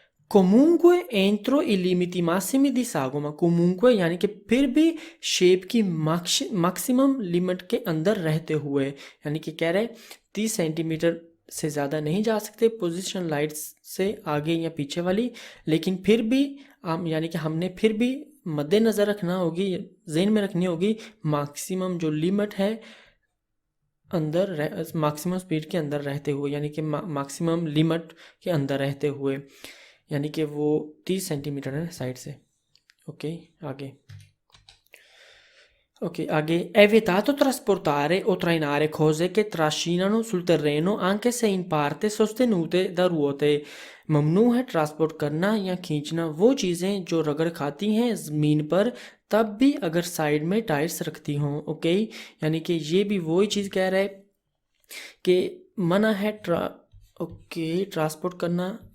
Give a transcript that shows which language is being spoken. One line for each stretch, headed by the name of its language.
Italian: comunque entro i limiti massimi di sagoma,
Hindi: comunque यानी कि फिर भी शेप की मैक्सिमम लिमिट के अंदर रहते हुए, यानी कि कह रहे 30 सेंटीमीटर से ज़्यादा नहीं जा सकते पोजीशन लाइट्स से आगे या पीछे वाली, लेकिन फिर भी हम, यानी कि हमने फिर भी मद्देनज़र रखना होगी, जहन में रखनी होगी मैक्सिमम जो लिमिट है अंदर मैक्सिमम स्पीड के अंदर रहते हुए, यानी कि मैक्सिमम लिमिट के अंदर रहते हुए, यानी कि वो 30 सेंटीमीटर है साइड से, ओके। आगे,
Italian: ok, è vietato trasportare o trainare cose che trascinano sul terreno anche se in parte sostenute da ruote।
Hindi: ममनू है ट्रांसपोर्ट करना या खींचना वो चीज़ें जो रगड़ खाती हैं ज़मीन पर, तब भी अगर साइड में टायर्स रखती हों, ओके। यानी कि ये भी वही चीज़ कह रहा है कि मना है ओके ट्रांसपोर्ट करना।